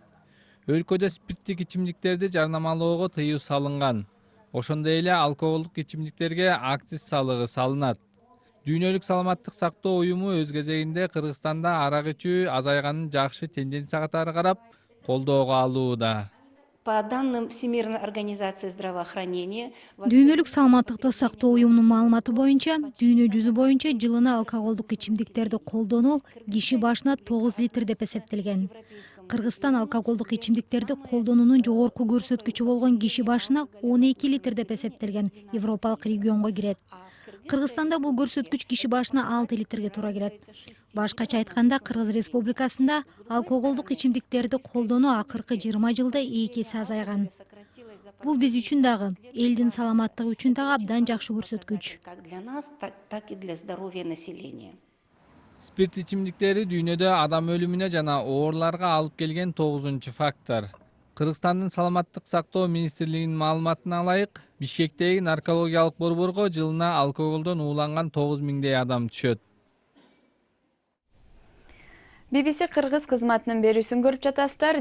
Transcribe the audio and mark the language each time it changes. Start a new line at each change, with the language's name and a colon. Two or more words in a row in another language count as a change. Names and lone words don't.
Kyrgyz: Өлкөдө спирттик ичимдиктерди жарнамалоого тыюу салынган. Ошондой эле алкоголдук ичимдиктерге акциз салыгы салынат. Дүйнөлүк саламаттык сактоо уюму өз кезегинде Кыргызстанда арак ичүү азайганын жакшы тенденция катары карап, колдоого алууда.
Russian: По данным Всемирной организации здравоохранения,
Kyrgyz: Дүйнөлүк саламаттыкты сактоо уюмунун маалыматы боюнча, дүйнө жүзү боюнча жылына алкоголдук ичимдиктерди колдонуу киши башына 9 литр деп эсептелген. Кыргызстан алкоголдук ичимдиктерди колдонуунун жогорку көрсөткүчү болгон киши башына 12 литр деп эсептелген Европалык регионго кирет. Кыргызстанда бул көрсөткүч киши башына 6 литрге туура келет. Башкача айтканда, Кыргыз Республикасында алкоголдук ичимдиктерди колдонуу акыркы 20 жылда 2 эсе азайган. Бул биз үчүн дагы, элдин саламаттыгы үчүн дагы абдан жакшы көрсөткүч.
Russian: Как для нас, так и для здоровья населения.
Kyrgyz: Спирт ичимдиктери дүйнөдө адам өлүмүнө жана ооруларга алып келген 9-чу фактор. Кыргызстандын саламаттык сактоо министрлигинин маалыматына ылайык, Бишкектеги наркологиялык борборго жылына алкоголдон ууланган 9000 адам түшөт. BBC Кыргыз кызматынын берүүсүн көрүп жатасыздар.